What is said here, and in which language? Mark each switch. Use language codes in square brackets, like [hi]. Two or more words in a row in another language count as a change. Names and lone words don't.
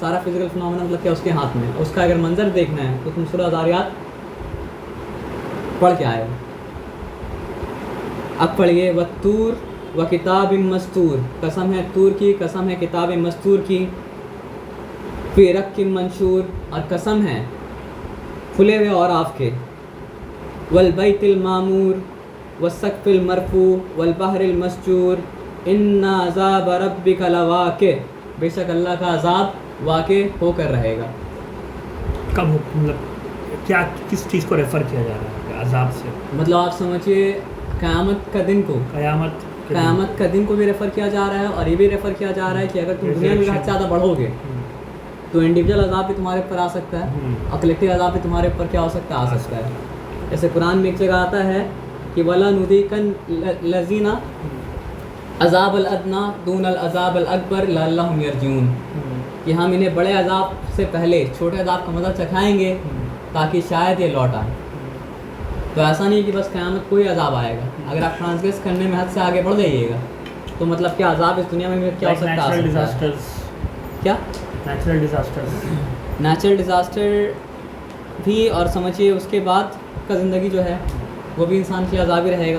[hi] सारा [en] physical phenomena [hi] मतलब क्या उसके हाथ में। उसका अगर मंजर देखना है तो तुम सूरह ज़ारियात पढ़ के आए हो। अब पढ़िए, [ar] والطور وكتاب مسطور, [hi] कसम है तूर की, कसम है [ar] كتاب مسطور [hi] की, [ar] في رق منشور, [hi] और कसम है खुले हुए और आपके, [ar] والبيت المعمور والسقف المرفوع والبحر المسجور, إن عذاب ربك لواقع, [hi] बेशक अल्लाह का अज़ाब वाक़ होकर रहेगा। कब मतलब क्या किस चीज़ को रेफ़र किया जा रहा है अज़ाब से? मतलब आप समझिए क़यामत का दिन को, क़यामत का दिन को भी रेफ़र किया जा रहा है, और ये भी रेफ़र किया जा रहा है कि अगर तुम दुनिया में हद से ज़्यादा बढ़ोगे तो इंडिविजुअल अज़ाब भी तुम्हारे ऊपर आ सकता है, और कलेक्टिव अज़ाब भी तुम्हारे ऊपर क्या हो सकता है? आ सकता है। जैसे कुरान में एक जगह आता है कि [ar] ولا نذيقن الذين العذاب الأدنى دون العذاب الأكبر لعلهم يرجعون, [hi] कि हम इन्हें बड़े अज़ाब से पहले छोटे अज़ाब का मज़ा चखाएँगे ताकि शायद ये लौट आए। तो ऐसा नहीं कि बस क़यामत को ही अज़ाब आएगा। अगर आप ट्रांसग्रेस करने में हद से आगे बढ़ जाइएगा तो मतलब क्या अज़ाब इस दुनिया में क्या हो सकता है? क्या [en] natural disaster [hi] भी, और समझिए उसके बाद का ज़िंदगी जो है वो भी इंसान की अज़ाब ही रहेगा।